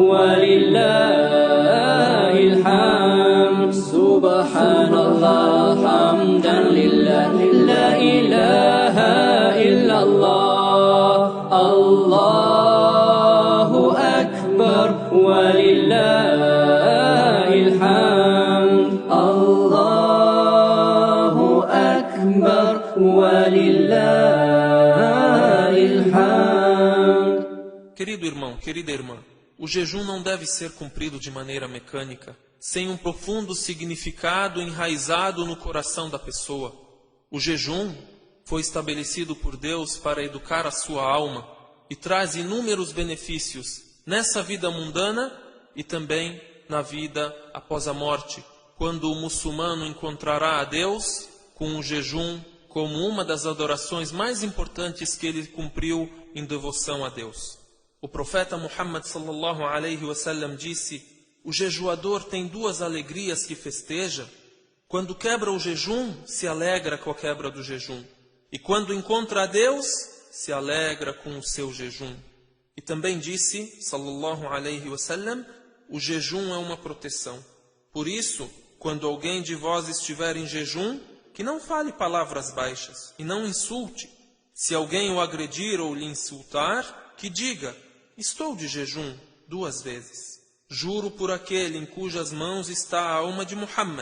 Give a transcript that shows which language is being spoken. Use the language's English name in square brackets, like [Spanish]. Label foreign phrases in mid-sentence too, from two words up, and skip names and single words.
[Arabic] ولله الحمد سبحان الله حمدا لله لا إله إلا الله الله أكبر ولله الحمد الله أكبر ولله الحمد. [Portuguese] Querido irmão, querida irmã, o jejum não deve ser cumprido de maneira mecânica, sem um profundo significado enraizado no coração da pessoa. O jejum foi estabelecido por Deus para educar a sua alma e traz inúmeros benefícios nessa vida mundana e também na vida após a morte, quando o muçulmano encontrará a Deus com o jejum como uma das adorações mais importantes que ele cumpriu em devoção a Deus. O profeta Muhammad [Arabic] صلى الله عليه وسلم [Portuguese] disse: o jejuador tem duas alegrias que festeja. Quando quebra o jejum, se alegra com a quebra do jejum. E quando encontra a Deus, se alegra com o seu jejum. E também disse, [Arabic] صلى الله عليه وسلم, [Portuguese] o jejum é uma proteção. Por isso, quando alguém de vós estiver em jejum, que não fale palavras baixas e não insulte. Se alguém o agredir ou lhe insultar, que diga: estou de jejum, 2 vezes. Juro por aquele em cujas mãos está a alma de Muhammad.